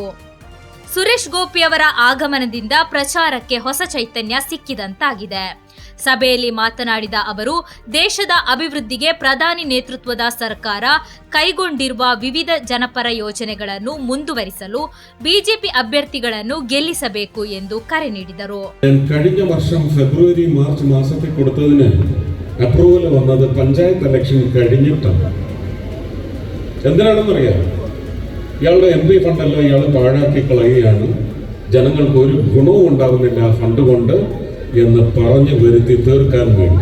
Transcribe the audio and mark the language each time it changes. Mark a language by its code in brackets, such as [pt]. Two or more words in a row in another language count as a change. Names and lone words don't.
[kn] ಸುರೇಶ್ ಗೋಪಿಯವರ ಆಗಮನದಿಂದ ಪ್ರಚಾರಕ್ಕೆ ಹೊಸ ಚೈತನ್ಯ ಸಿಕ್ಕಿದಂತಾಗಿದೆ. ಸಭೆಯಲ್ಲಿ ಮಾತನಾಡಿದ ಅವರು, ದೇಶದ ಅಭಿವೃದ್ಧಿಗೆ ಪ್ರಧಾನಿ ನೇತೃತ್ವದ ಸರ್ಕಾರ ಕೈಗೊಂಡಿರುವ ವಿವಿಧ ಜನಪರ ಯೋಜನೆಗಳನ್ನು ಮುಂದುವರಿಸಲು ಬಿಜೆಪി ಅಭ್ಯರ್ಥಿಗಳನ್ನು ಗೆಲ್ಲಿಸಬೇಕು ಎಂದು ಕರೆ ನೀಡಿದರು. [ml] കഴിഞ്ഞ വർഷം ഫെബ്രുവരി മാർച്ച് മാസത്തിൽ കൊടുത്തതിന് അപ്രൂവൽ വന്നത് പഞ്ചായത്ത് ഇലക്ഷൻ കഴിഞ്ഞിട്ടാണ്. എന്തിനാണെന്നറിയാം, ഇയാളുടെ MP ഫണ്ടല്ലോ ഇയാൾ പാഴാക്കി കളയുകയാണ്, ജനങ്ങൾക്ക് ഒരു ഗുണവും ഉണ്ടാകുന്നില്ല ഫണ്ട് കൊണ്ട് എന്ന് പറഞ്ഞു വരുത്തി തീർക്കാൻ വേണ്ടി.